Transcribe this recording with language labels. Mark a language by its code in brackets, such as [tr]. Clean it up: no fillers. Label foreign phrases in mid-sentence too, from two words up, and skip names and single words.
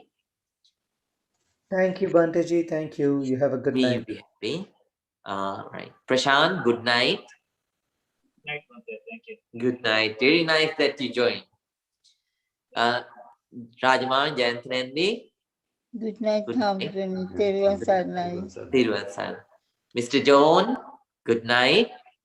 [en] Thank you, Banteji. Thank you. You have a good Me you night. be happy. Right. Prashant, good night. Night, Bante. Thank you. Good night. Very nice that you joined. Rajman, Jayantanandi. Good night, Good night. Hamden. Teriyasarnai. Thiruvan. Mr. John, good night.